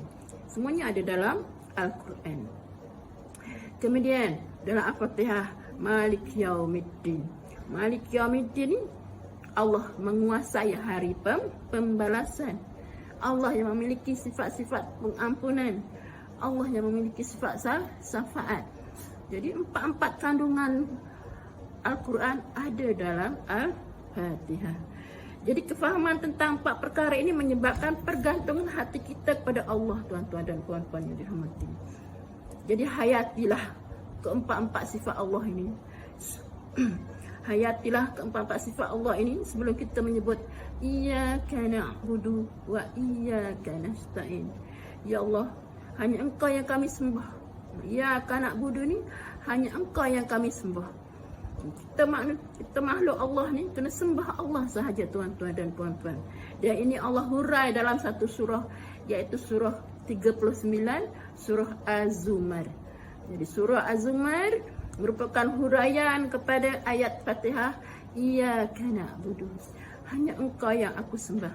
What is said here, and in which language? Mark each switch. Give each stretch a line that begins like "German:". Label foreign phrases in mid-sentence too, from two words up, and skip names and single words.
Malay: Semuanya ada dalam Al-Quran. Kemudian dalam Al-Fatihah,
Arabic: مالك يوم الدين. مالك يوم الدين
Malay: ni Allah menguasai hari pembalasan. Allah yang memiliki sifat-sifat pengampunan. Allah yang memiliki sifat syafaat. Jadi empat kandungan Al-Quran ada dalam Al-Fatihah. Jadi kefahaman tentang empat perkara ini menyebabkan pergantungan hati kita kepada Allah, tuan-tuan dan puan-puan yang dirahmati. Jadi hayatilah keempat-empat sifat Allah ini. Hayatilah keempat-empat sifat Allah ini sebelum kita menyebut
Arabic: إياك نعبد وإياك نستعين.
Malay: Ya Allah, hanya Engkau yang kami sembah.
Arabic: إياك نعبد
Malay: ni hanya Engkau yang kami sembah. Kita makhluk Allah ni kena sembah Allah sahaja, tuan-tuan dan puan-puan. Dan ini Allah hurai dalam satu surah, iaitu surah 39, surah Az-Zumar. Jadi surah Az-Zumar merupakan huraian kepada ayat Fatihah,
Arabic: إياك نعبد,
Malay: hanya Engkau yang aku sembah.